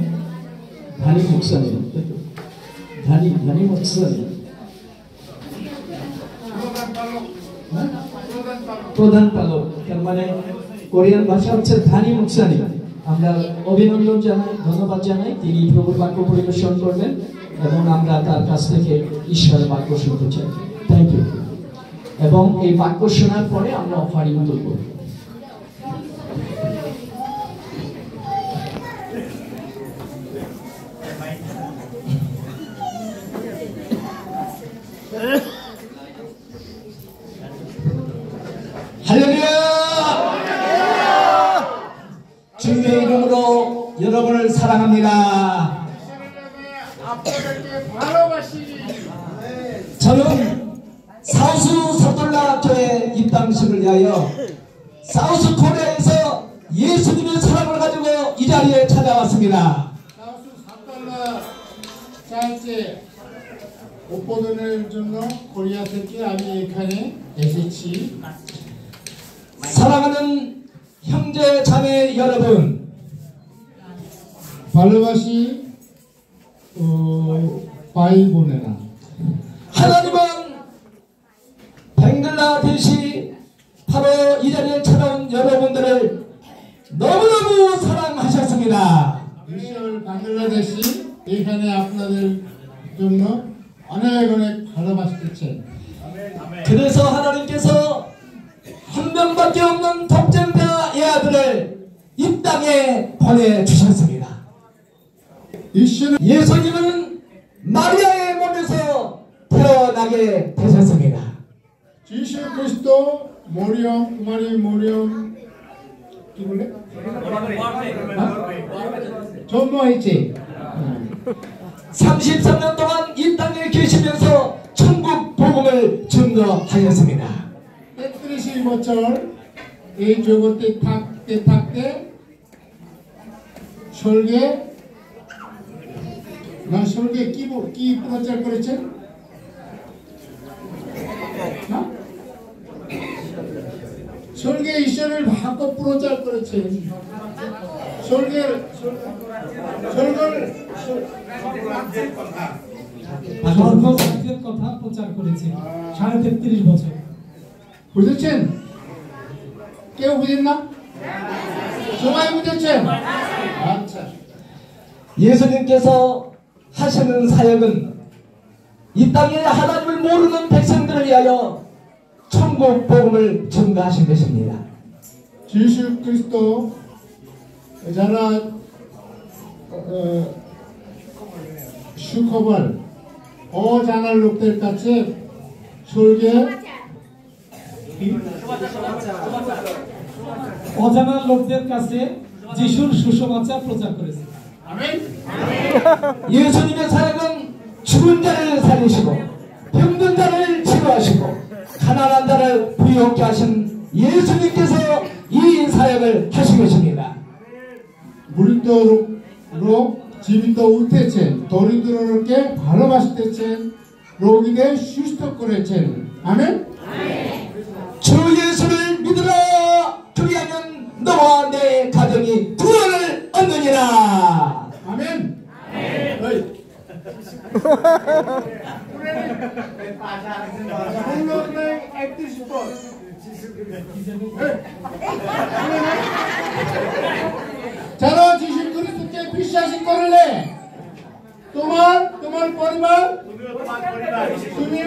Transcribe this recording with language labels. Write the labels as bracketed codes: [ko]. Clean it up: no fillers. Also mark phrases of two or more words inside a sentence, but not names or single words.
[bn] ধানি মুকসানি ধানি মুকসানি প্রধান পালক, তার মানে কোরিয়ান ভাষা হচ্ছে ধানি মুকসানি। আমরা অভিনন্দন জানাই, ধন্যবাদ জানাই। তিনি প্রভুর বাক্য পরিবেশন করবেন এবং আমরা তার কাছ থেকে ঈশ্বরের বাক্য শুনতে চাই। [en] thank you. [bn] এবং এই বাক্য শোনার পরে আমরা অফারিং তুলব। [ko] 할렐루야! 주님의 이름으로 여러분을 사랑합니다. 저는 사우스 서둘라 교회 입당식을 위하여 사우스 코리아에서 예수님의 사랑을 가지고 이 자리에 찾아왔습니다. [bn] 사우스 서둘라 চার্চে উদ্বোধনের জন্য কোরিয়া থেকে আমি এখানে এসেছি। [ko] 사랑하는 형제 자매 여러분, [bn] ভালোবাসি ভাই বোনেরা, [ko] 하나님은 벵글라데시 바로 이 자리에 찾아온 여러분들을 너무너무 사랑하셨습니다. [bn] ঈশ্বর বাংলাদেশি এখানে আপনাদের জন্য অনেক অনেক ভালোবাসতেছেন। [ko] 그래서 하나님께서 한 명밖에 없는 독생자 이 아들을 이 땅에 보내주셨습니다. 예수님은 마리아의 몸에서 태어나게 되셨습니다. [bn] যীশু খ্রিস্ট মরিয়ম কুমারী মরিয়ম কি বলে জন্মহয়েছে। [ko] 33년 동안 이 땅에 계시면서 천국 복음을 증거하였습니다. [bn] 33বছর এই জগতে থাকতে থাকতে স্বর্গে কি প্রচার করেছেন? স্বর্গে ঈশ্বরের বাক্য প্রচার করেছেন। স্বর্গের স্বর্গরাজ্যের কথা প্রচার করেছেন 33.5 বছর। বুঝেছেন? কেউ বুঝেন না? সবাই বুঝেছেন? আচ্ছা। [ko] 예수님께서 하시는 사역은 이 땅에 하나님을 모르는 백성들을 위하여 천국 복음을 증거하신 것입니다. [bn] যীশু খ্রিস্ট যারা সুখবর অজানা লোকদের কাছে স্বর্গে অজানা লোকদের কাছে যিশুর সুসমাচার প্রচার করেছে। আমেন। [ko] 예수님의 사역은 죽은 자를 살리시고 병든 자를 치료하시고 가난한 자를 부유하게 하신 예수님께서 이 사역을 하신 것입니다. [bn] মৃত রোগ জীবিত উঠেছেন, দরিদ্রকে ভালোবাসতেছেন, রোগীদের সুস্থ করেছেন। আমেন। [ko] 주 예수를 믿으라. 그리하면 너와 내 가정이 구원을 얻느니라. 아멘. [bn] যারা যীশু খ্রিস্টকে বিশ্বাস করলে তোমার পরিবার তুমি তুমিও